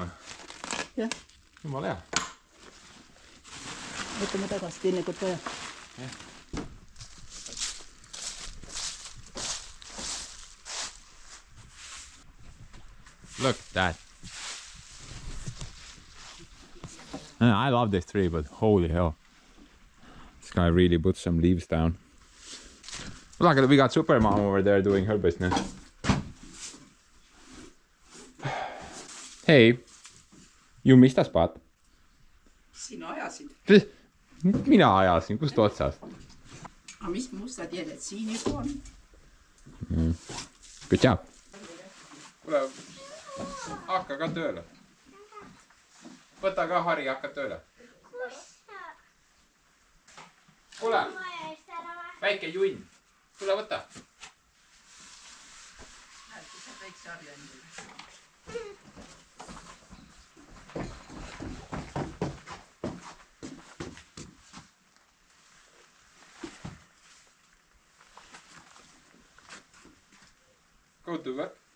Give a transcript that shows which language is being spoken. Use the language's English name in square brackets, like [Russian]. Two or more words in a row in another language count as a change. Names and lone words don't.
[Estonian] Jah. Jumala hea. Võtame tagasi teinekord vaja. Jah. [English] Look at that. I love this tree, but holy hell. This guy really put some leaves down. Look, we got Supermom over there doing her business. Hey, you missed a spot. [Estonian] Sina ajasid. Mina ajasin, kust otsast? Aga mis mustad jäljed siin juba on? [English] Good job. [Estonian] Kuule, hakka ka tööle. Võta ka Harri, hakka tööle. Kuule, väike junn. Kuule, võta. Näed, kui sa väikse harja endale. [English] Go to work.